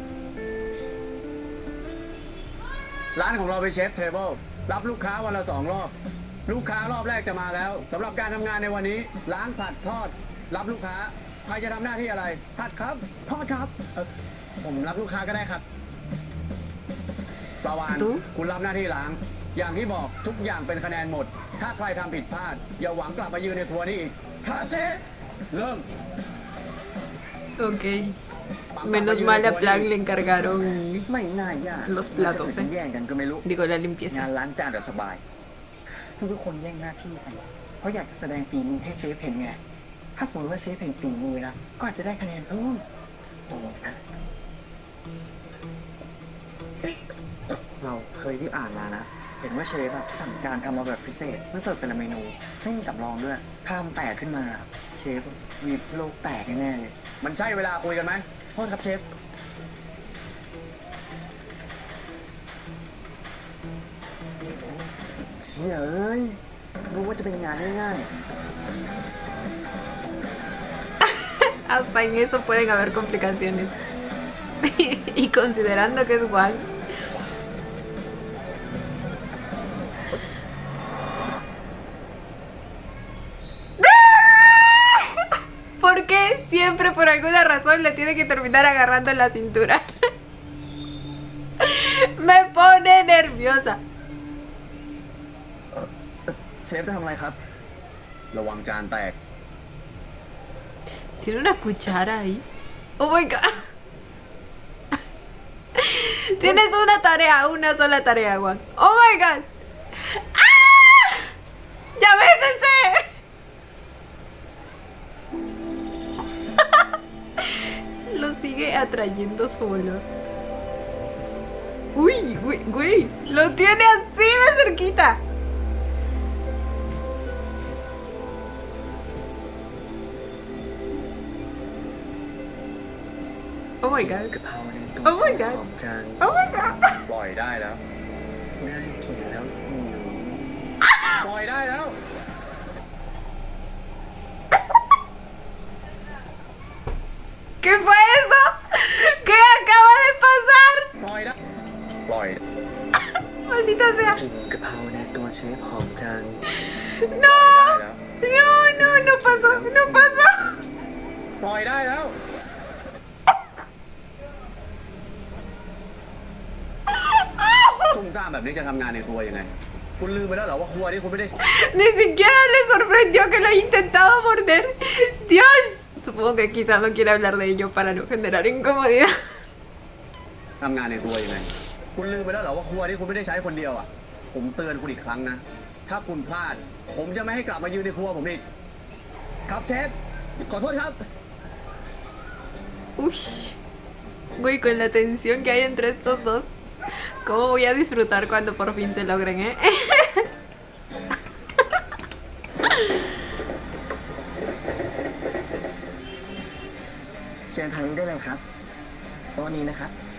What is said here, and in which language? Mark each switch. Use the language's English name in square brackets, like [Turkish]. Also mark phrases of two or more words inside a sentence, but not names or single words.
[Thai] ร้านของเราเป็นเชฟเทเบิลรับลูกค้าวันละ2 รอบ ลูกค้ารอบแรกจะมาแล้วสำหรับการทำงานในวันนี้ล้างผัดทอด รับลูกค้าใครจะทำหน้าที่อะไร ผัดครับทอดครับ ผมรับลูกค้าก็ได้ครับ ปลาวาน ดู คุณรับหน้าที่ล้าง อย่างที่บอกทุกอย่างเป็นคะแนนหมด ถ้าใครทำผิดพลาด อย่าหวังกลับมายืนในครัวนี้อีกค่ะเชฟเริ่ม Ok. [Spanish] Menos mal a Plan le encargaron [Thai] ไม่น่ายาก [Spanish] los platos, [Thai] จะแย่งกันก็ไม่รู้ [Spanish] Digo, la [Thai] งาน [Spanish] limpieza. [Thai] ล้างจานแบบสบาย ทุกคนแย่งหน้าที่กัน เพราะอยากจะแสดงฝีมือให้เชฟเห็นไง ถ้าสมมติว่าเชฟเห็นฝีมือนะ ก็อาจจะได้คะแนนเพิ่ม เราเคยที่อ่านมานะ เห็นว่าเชฟอะสั่งจานทำมาแบบพิเศษเพื่อเสิร์ฟเป็นละเมนู ไม่มีสำรองด้วย ถ้ามันแตกขึ้นมา เชฟมีโลกแตกแน่ๆเลย มันใช่เวลาคุยกันไหม โทษครับเชฟ เชี่ยเอ้ย รู้ว่าจะเป็นงานง่าย [Spanish] Hasta en eso pueden haber complicaciones. Y considerando que es Juan. ¿Por qué siempre por alguna razón le tiene que terminar agarrando en la cintura? Me pone nerviosa. [Thai] เชฟจะทำอะไรครับ ระวังจานแตก [Spanish] Tiene una cuchara ahí. [English] Oh my god. [Spanish] Tienes una sola tarea, Juan. [English] Oh my god. [Spanish] ¡Ah! ¡Ya bésense! Lo sigue atrayendo su olor. Uy, güey. Lo tiene así de cerquita. [English] Oh my god. [Thai] กะเพราในตู้ [English] Oh my god [Thai] หอมจัง [English] Oh my god. [Thai] ปล่อยได้แล้ว น่ากินแล้วหิว ปล่อยได้แล้ว [Spanish] ¿Qué fue eso? ¿Qué acaba de pasar? [Thai] ปล่อยได้ปล่อย [Spanish] Maldita sea. [Thai] กลิ่นกะเพราในตัวเชฟหอมจัง [Spanish] No. [Thai] ได้แล้ว [Spanish] No pasó. No pasó. [Thai] ปล่อยได้แล้ว ซุ่มซ่ามแบบนี้จะทำงานในครัวยังไง คุณลืมไปแล้วเหรอว่าครัวนี่คุณไม่ได้ [Spanish] Ni siquiera le sorprendió que lo haya intentado morder. Dios. Supongo que quizás no quiere hablar de ello para no generar incomodidad. [Thai] ทำงานในครัวยังไง คุณลืมไปแล้วเหรอว่าครัวที่คุณไม่ได้ใช้คนเดียวอ่ะ ผมเตือนคุณอีกครั้งนะ ถ้าคุณพลาด ผมจะไม่ให้กลับมายืนในครัวผมอีก ครับเชฟ ขอโทษครับ [Spanish] Uy, güey, con la tensión que hay entre estos dos, ¿cómo voy a disfrutar cuando por fin se logren, eh? [Thai] เชิญทางนี้ได้เลยครับโต๊ะนี้นะครับ